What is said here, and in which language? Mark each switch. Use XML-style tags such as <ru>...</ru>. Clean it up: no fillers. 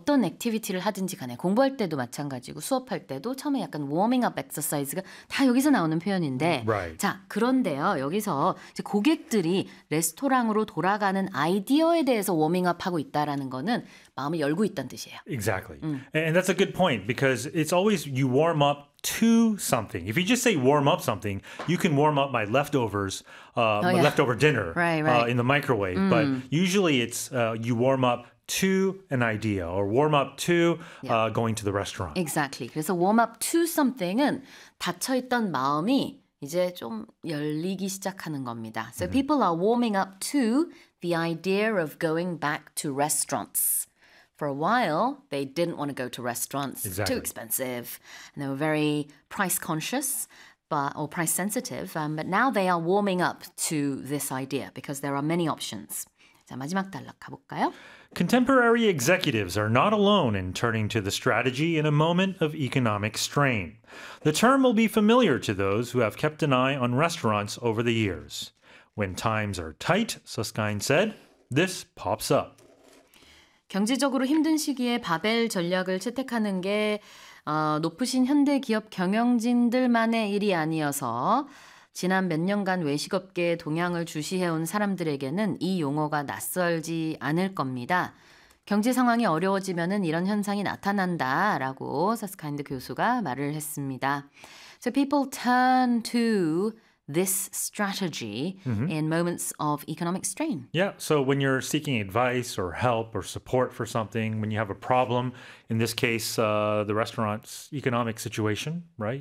<ko>어떤 액티비티를 하든지 간에 공부할 때도 마찬가지고 수업할 때도 처음에 약간 워밍업 엑서사이즈가 다 여기서 나오는 표현인데</ko> <en>right.</en> <ko>자 그런데요 여기서 이제 고객들이 레스토랑으로 돌아가는 아이디어에 대해서 워밍업하고 있다라는 거는 마음을 열고 있다는 뜻이에요.</ko> <en>Exactly. And that's a good point because it's always you warm up to something. If you just say warm up something, you can warm up my leftovers, leftover dinner in the microwave. Mm. But usually it's you warm up to an idea or warm up to going to the restaurant. Exactly.</en> <ko>그래서</ko> <en>warm up to something</en> <ko>은 닫혀있던 마음이 이제 좀 열리기 시작하는 겁니다. So mm-hmm.</ko> <en>people are warming up to the idea of going back to restaurants. For a while, they didn't want to go to restaurants. Exactly. Too expensive. And they were very price conscious or price sensitive. But now they are warming up to this idea because there are many options.</en> <ko>자, 마지막 단락 가볼까요?</ko> <en>Contemporary executives are not alone in turning to the strategy in a moment of economic strain. The term will be familiar to those who have kept an eye on restaurants over the years. When times are tight, Susskind said, this pops up.</en> <ko>경제적으로 힘든 시기에 바벨 전략을 채택하는 게 높으신 현대 기업 경영진들만의 일이 아니어서 지난 몇 년간 외식업계에 동향을 주시해온 사람들에게는 이 용어가 낯설지 않을 겁니다. 경제 상황이 어려워지면은 이런 현상이 나타난다라고 서스카인드 교수가 말을 했습니다.</ko> <en>So people turn to this strategy mm-hmm. in moments of economic strain. Yeah, so when you're seeking advice or help or support for something, when you have a problem, in this case, the restaurant's economic situation, right?</en>